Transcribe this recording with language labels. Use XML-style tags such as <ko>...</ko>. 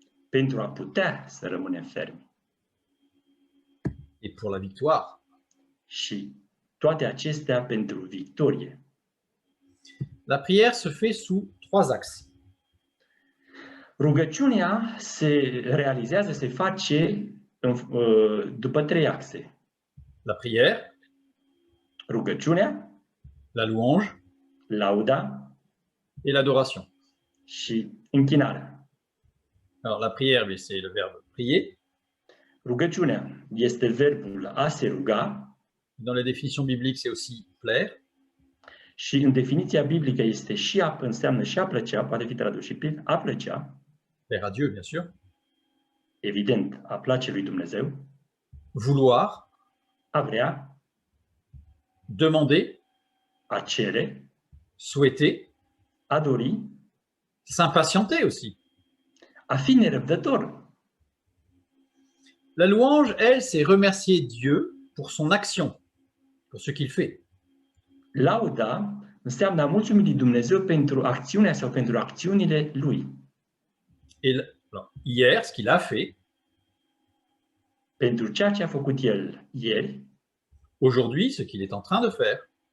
<ro>pentru a putea să rămânem fermi.</ro> <fr>Et pour la victoire.</fr> <ro>Și toate acestea pentru victorie.</ro> <fr>La prière se fait sous 3 axes.</fr> <ro>Rugăciunea se realizează, se face după 3 axe.</ro> <fr>La prière,</fr> <ro>Rugăciunea,</ro> <fr>la louange</fr> <ro>lauda</ro> <fr>et l'adoration.</fr> <ro>și închinarea.</ro> <fr>Alors la prière, c'est le verbe prier.</fr> <ro>Rugăciunea este verbul a se ruga</ro> <fr>Dans la définition biblique, c'est aussi plaire.</fr> <ro>și în definiția biblică este și înseamnă și a plăcea, poate fi tradus și prin a plăcea,</ro> <fr>Plaire à Dieu, bien sûr.</fr> <ro>evident, a place lui Dumnezeu,</ro> <fr>Vouloir,</fr> <ro>a vrea,</ro> <fr>demander,</fr> <ro>a cere,</ro> <fr>souhaiter,</fr> <ro>a dori,</ro> <fr>s'impatienter aussi.</fr> <ro>a fi nerăbdător.</ro> <fr>La louange, elle, c'est remercier Dieu pour son action, pour ce qu'il fait.</fr> <ro>Lauda înseamnă a mulțumi lui Dumnezeu pentru acțiunea sau pentru acțiunile lui.</ro> <fr>Et alors, hier, ce qu'il a fait,</fr> <ro>Pentru ceea ce a făcut el ieri,</ro> <fr>aujourd'hui, ce qu'il est en train de faire,</fr>